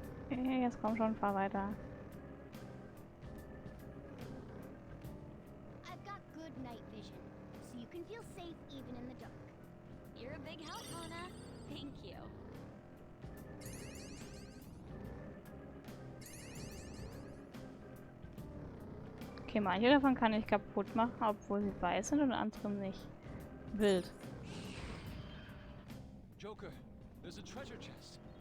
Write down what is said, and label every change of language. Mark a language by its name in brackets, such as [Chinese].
[German] Okay, jetzt komm schon, fahr weiter. [English] I've got good night vision, so you can feel safe even in the dark. You're a big help, Mona. Thank you. [German] Okay, manche davon kann ich kaputt machen, obwohl sie weiß sind und andere nicht. [English] Wild. Joker, there's a treasure chest.